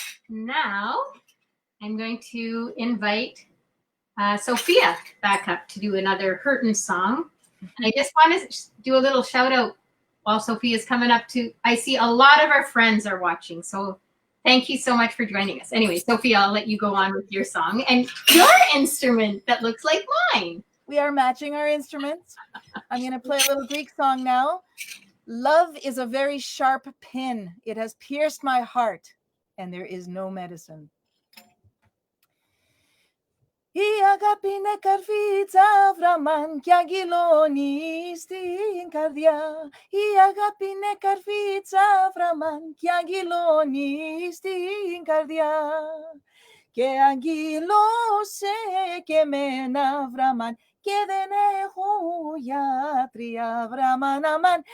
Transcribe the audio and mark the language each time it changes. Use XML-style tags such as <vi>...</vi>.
<en>Now, I'm going to invite Sophia back up to do another Hurtin song. And I just want to do a little shout out while Sophia's coming up to, I see a lot of our friends are watching. So thank you so much for joining us. Anyway, Sophia, I'll let you go on with your song and your instrument that looks like mine. We are matching our instruments. I'm going to play a little Greek song now. Love is a very sharp pin. It has pierced my heart, and there is no medicine.</en> <el>Η αγάπη είναι καρφίτσα βραμάν κι αγγυλώνει στην καρδιά. Η αγάπη είναι καρφίτσα βραμάν κι αγγυλώνει στην καρδιά. Και αγγυλώσε και μένα βραμάν και δεν έχω γιατρία βραμάν αμάν.</el>